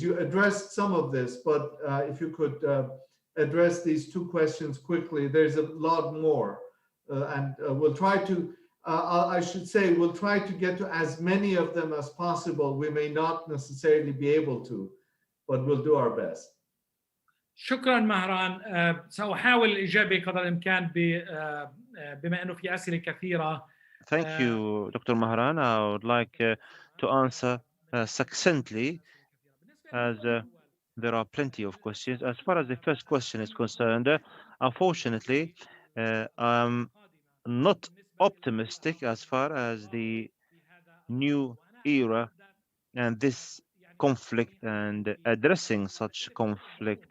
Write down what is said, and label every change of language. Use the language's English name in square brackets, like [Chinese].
[English] You addressed some of this, but if you could address these two questions quickly, there's a lot more. And we'll try to, I should say, we'll try to get to as many of them as possible. We may not necessarily be able to, but we'll do our best. [Arabic] شكرا مهران. سأحاول الإجابة قدر الإمكان بما أنه في أسئلة كثيرة. [English] Thank you, Dr. Mehran. I would like to answer succinctly, as there are plenty of questions. As far as the first question is concerned, unfortunately, I'm not optimistic as far as the new era and this conflict and addressing such conflict.